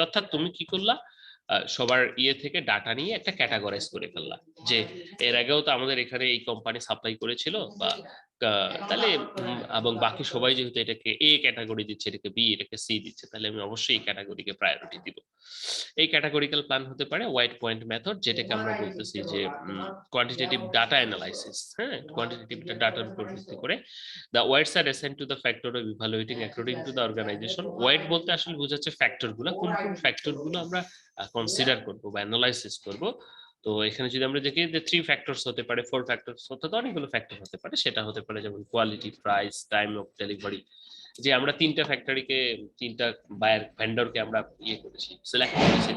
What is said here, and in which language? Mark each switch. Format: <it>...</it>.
<bn>অর্থাৎ তুমি কি করলা, সবার ইয়ে থেকে ডাটা নিয়ে একটা ক্যাটাগরাইজ করে ফেললা, যে এর আগেও তো আমাদের এখানে এই কোম্পানি সাপ্লাই করেছিল, বা তাহলে এবং বাকি সবাই যেহেতু এটাকে এ ক্যাটাগরি দিচ্ছে, এটাকে বি, এটাকে সি দিচ্ছে, তাহলে আমি অবশ্যই এই ক্যাটাগরিকে প্রায়োরিটি দিব। এই ক্যাটাগরিক্যাল প্ল্যান হতে পারে হোয়াইট পয়েন্ট মেথড, যেটাকে আমরা বলতেছি যে কোয়ান্টিটেটিভ ডাটা অ্যানালাইসিস। হ্যাঁ, কোয়ান্টিটেটিভ ডাটার উপর ভিত্তি করে</bn> <en>the weights are assigned to the factor of evaluating according to the organization.</en> <bn>weight বলতে আসলে বোঝাচ্ছে ফ্যাক্টর গুলো, কোন কোন ফ্যাক্টর গুলো আমরা কনসিডার করব বা অ্যানালাইসিস করব। তো এখানে যদি আমরা দেখি যে 3 ফ্যাক্টরস হতে পারে, 4 ফ্যাক্টরস হতে পারে, অনেকগুলো ফ্যাক্টর হতে পারে। সেটা হতে পারে যেমন quality, price, time of delivery, যে আমরা 3টা ফ্যাক্টরিকে, 3টা বায়ার ভেন্ডরকে আমরা ইয়ে করেছি, সিলেক্ট করেছি।</bn>